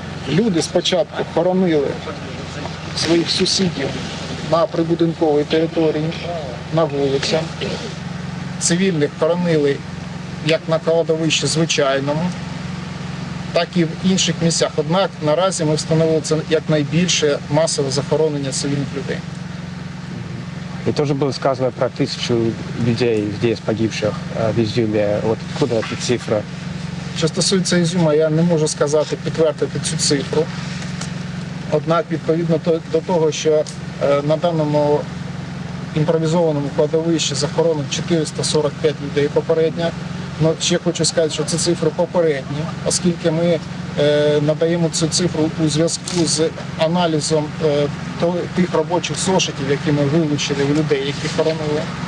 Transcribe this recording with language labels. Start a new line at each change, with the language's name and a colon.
Ukrainian: Люди спочатку хоронили своїх сусідів на прибудинковій території, на вулицях. Цивільних хоронили як на кладовищі звичайному, так і в інших місцях. Однак наразі ми встановили це як найбільше масове захоронення цивільних людей.
Russian: И тоже было сказано про 1000 людей здесь погибших в Изюме. Вот откуда эта цифра?
Ukrainian: Що стосується Ізюма, я не можу сказати, підтвердити цю цифру. Однак, відповідно до того, що на даному імпровізованому кладовищі захоронено 445 людей попередньо. Но ще хочу сказати, що це цифри попередні, оскільки ми надаємо цю цифру у зв'язку з аналізом тих робочих зошитів, які ми вилучили у людей, які хоронили.